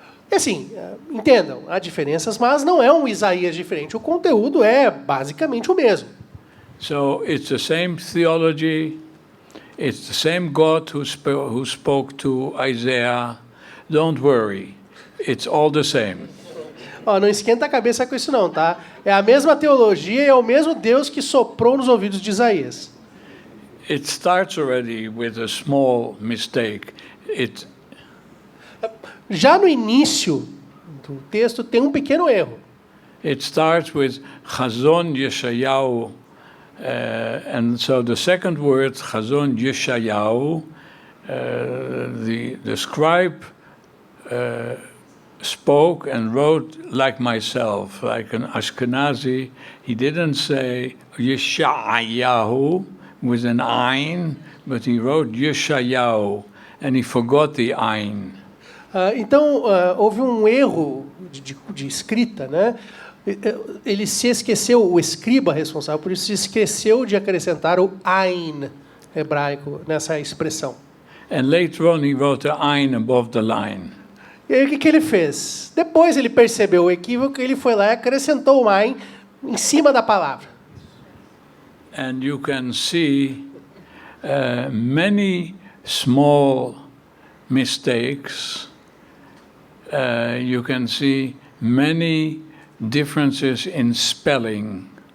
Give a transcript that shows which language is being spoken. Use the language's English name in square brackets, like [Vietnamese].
[Portuguese] Assim, entendam, há diferenças, mas não é um Isaías diferente. O conteúdo é basicamente o mesmo. [English] So it's the same theology. It's the same God who spoke to Isaiah. Don't worry. It's all the same. [Portuguese] Não esquenta a cabeça com isso não, tá? É a mesma teologia e é o mesmo Deus que soprou nos ouvidos de Isaías. [English] It starts already with a small mistake. [Portuguese] Já no início do texto tem um pequeno erro. [English] It starts with Chazon Yeshayahu, and so the second word, Chazon Yeshayahu, the scribe spoke and wrote like myself, like an Ashkenazi. He didn't say Yeshayahu with an Ain, but he wrote Yeshayahu, and he forgot the Ain. [Portuguese] Então, houve um erro de escrita, né? Ele se esqueceu, o escriba responsável por isso se esqueceu de acrescentar o Ain hebraico nessa expressão. [English] And later on he wrote the Ain above the line. [Portuguese] E aí o que ele fez? Depois ele percebeu o equívoco e ele foi lá e acrescentou o Ain em cima da palavra. [English] And you can see many small mistakes. You can see many differences in spelling.